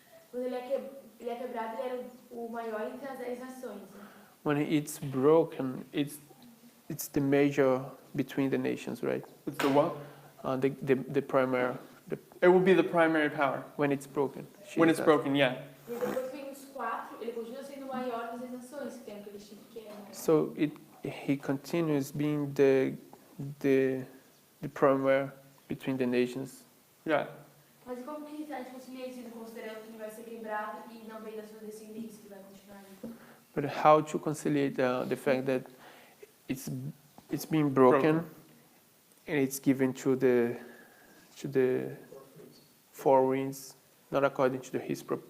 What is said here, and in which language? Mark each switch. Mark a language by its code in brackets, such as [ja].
[pt] Quando ele é quebrado, ele era o maior entre as 10 nações. Né? [en] when it's broken, it's the major between the nations, right? It's the what? The primary, It will be the primary power. when it's broken. When it's broken, yeah. [pt] E depois vem os 4, ele continua sendo o maior das 10 nações, que tem aquele chifre que é... [en] So he continues being the primary between the nations. Yeah. [pt] Mas e como que a gente concilia isso, considerando que ele vai ser quebrado e não vem da sua descendência, que vai continuar ali? [en] But how to conciliate the fact that it's being broken and it's given to the four winds, not according to his